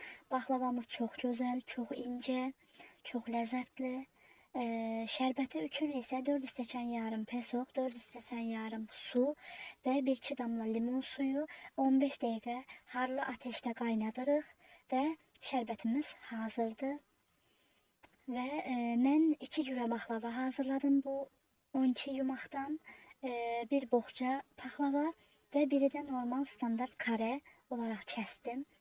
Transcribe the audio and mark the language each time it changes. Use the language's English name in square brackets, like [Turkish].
[Turkish] Baklavamız çok güzel, çok ince, çok lezzetli. [Azerbaijani] Şərbəti üçün isə 4 stəkan yarım pesoq, 4 stəkan yarım su və 1-2 damla limon suyu 15 dəqiqə harlı ateşdə qaynadırıq və şərbətimiz hazırdır. Və mən 2 cürə baklava hazırladım bu 12 yumaqdan. [Turkish] Bir boğça paxlava ve biri de normal standart kare olarak kestim.